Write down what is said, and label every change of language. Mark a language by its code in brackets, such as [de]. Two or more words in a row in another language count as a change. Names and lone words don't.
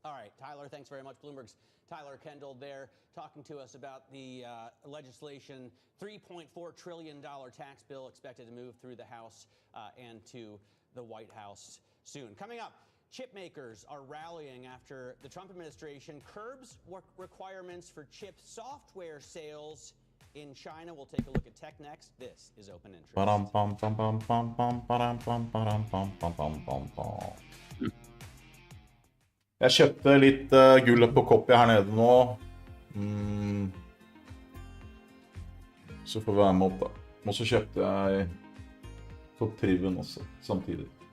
[en] All right, Tyler, thanks very much. Bloomberg's Tyler Kendall there talking to us about the legislation, $3.4 trillion tax bill expected to move through the House and to the White House soon. Coming up, chip makers are rallying after the Trump administration curbs requirements for chip software sales in China. We'll take a look at tech next. This is Open Interest. [no] Jeg kjøpte litt gull på koppet her nede nå. Så får vi være med opp da. Og så kjøpte jeg på Triven også, samtidig.